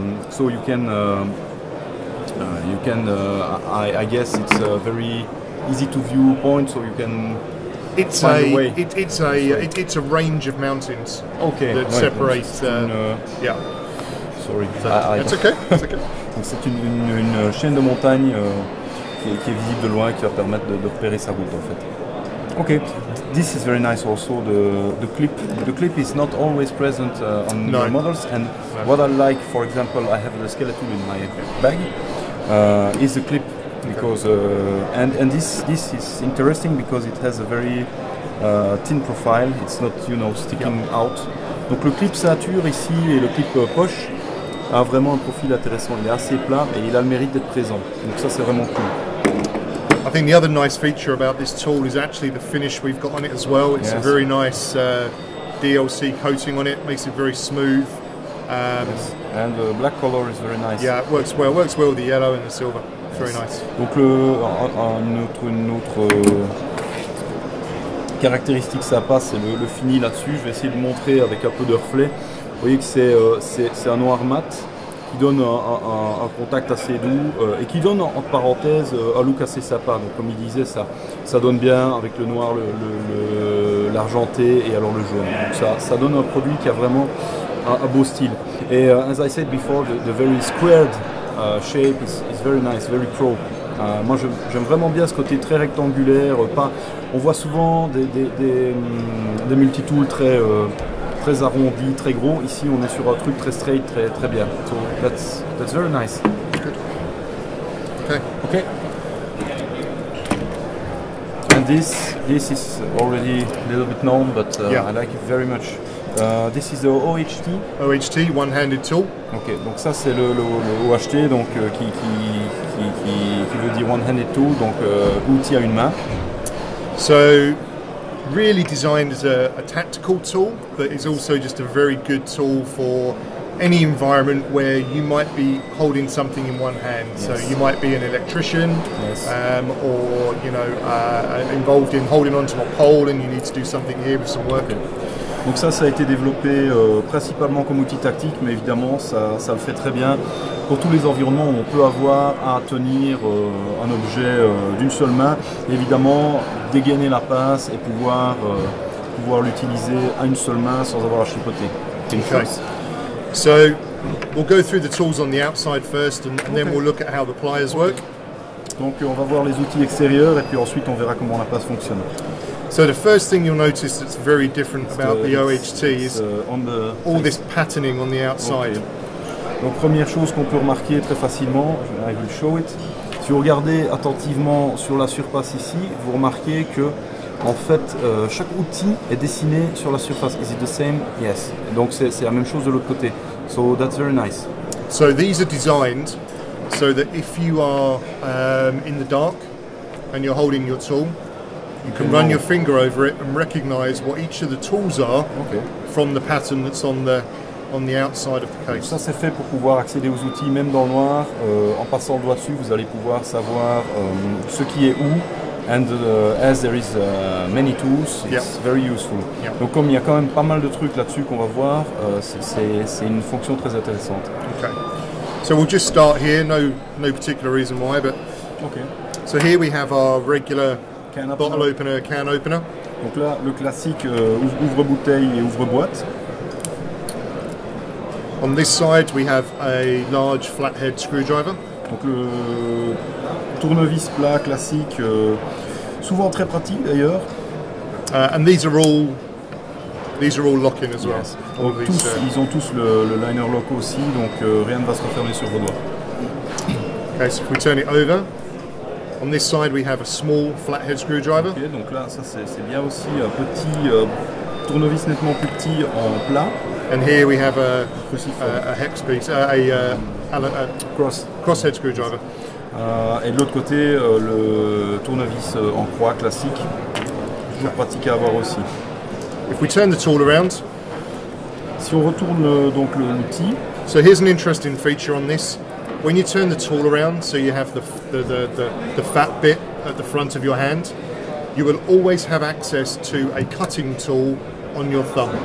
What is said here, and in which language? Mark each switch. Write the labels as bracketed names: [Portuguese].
[English] So you can I guess it's a very easy to view point, so you can. It's a range of mountains that separate. Yeah. Sorry. That's okay. That's okay. [French] Donc c'est une chaîne de montagnes qui est visible de loin, qui va permettre de repérer sa route en fait. [English] Okay. This is very nice also. The clip. The clip is not always present on your models, and what I like, for example, I have the skeleton in my bag. Is the clip. Because and this is interesting because it has a very thin profile. It's not sticking out. [French] Donc le clip ceinture ici et le clip poche a vraiment un profil intéressant. Il est assez plat et il a le mérite d'être présent. Donc ça c'est vraiment cool. [English] I think the other nice feature about this tool is actually the finish we've got on it as well. It's a very nice DLC coating on it. Makes it very smooth. Yes. And the black color is very nice. Yeah, it works well. Works well with the yellow and the silver. Very nice. [French] Donc une autre caractéristique sympa, c'est le fini là-dessus. Je vais essayer de montrer avec un peu de reflet. Vous voyez que c'est un noir mat qui donne un contact assez doux et qui donne entre parenthèses un look assez sympa. Donc comme il disait, ça donne bien avec le noir, l'argenté et alors le jaune. Donc ça donne un produit qui a vraiment un beau style. [English] Et as I said before, the very squared shape is very nice, very pro. [French] Moi j'aime vraiment bien ce côté très rectangulaire. On voit souvent des multitools très arrondis, très gros. Ici on est sur un truc très straight, très bien. [English] So that's very nice. Good. Okay. And this is already a little bit known, but I like it very much. This is the OHT. OHT, one-handed tool. [French] Ok, donc ça c'est le OHT, donc qui veut dire one-handed tool, donc outil à une main. [English] So, really designed as a tactical tool, but is also just a very good tool for any environment where you might be holding something in one hand. Yes. So you might be an electrician, or involved in holding onto a pole, and you need to do something here with some work. Okay. [French] Donc ça a été développé principalement comme outil tactique, mais évidemment ça le fait très bien pour tous les environnements où on peut avoir à tenir un objet d'une seule main, et évidemment dégainer la pince et pouvoir l'utiliser à une seule main sans avoir à chipoter. [English] Okay. So we'll go through the tools on the outside first, and then we'll look at how the pliers work. [French] Donc on va voir les outils extérieurs et puis ensuite on verra comment la pince fonctionne. [English] So the first thing you'll notice that's very different about the OHT is all this patterning on the outside. Okay. [French] Donc première chose qu'on peut remarquer très facilement, [English] I will show it. [French] Si vous regardez attentivement sur la surface ici, vous remarquez que en fait chaque outil est dessiné sur la surface. [English] Is it the same? Yes. [French] Donc c'est la même chose de l'autre côté. [English] So that's very nice. So these are designed so that if you are in the dark and you're holding your tool, you can run your finger over it and recognize what each of the tools are from the pattern that's on the outside of the case. [French] Ça c'est fait pour pouvoir accéder aux outils même dans le noir. En passant le doigt dessus, vous allez pouvoir savoir ce qui est où. [English] And as there is many tools, it's very useful. [French] Donc comme il y a quand même pas mal de trucs là-dessus qu'on va voir, c'est une fonction très intéressante. [English] Okay. So we'll just start here. No particular reason why, but so here we have our regular bottle opener, can opener. [French] Donc là, le classique ouvre-bouteille et ouvre-boîte. [English] On this side, we have a large flathead screwdriver. [French] Donc le tournevis plat classique, souvent très pratique d'ailleurs. [English] And these are all These are all lock-in as well. Yes. [French] Donc ils ont tous le liner lock aussi, donc rien ne va se refermer sur vos doigts. [English] Okay, so if we turn it over, on this side we have a small flathead screwdriver. [French] Okay, donc là, ça c'est bien aussi, un petit tournevis nettement plus petit en plat. [English] And here we have a hex piece, a crosshead screwdriver. [French] Et de l'autre côté, le tournevis en croix classique, toujours pratique à avoir aussi. [English] If we turn the tool around, [French] si on retourne donc l'outil, [English] so here's an interesting feature on this. When you turn the tool around, so you have the fat bit at the front of your hand, you will always have access to a cutting tool on your thumb.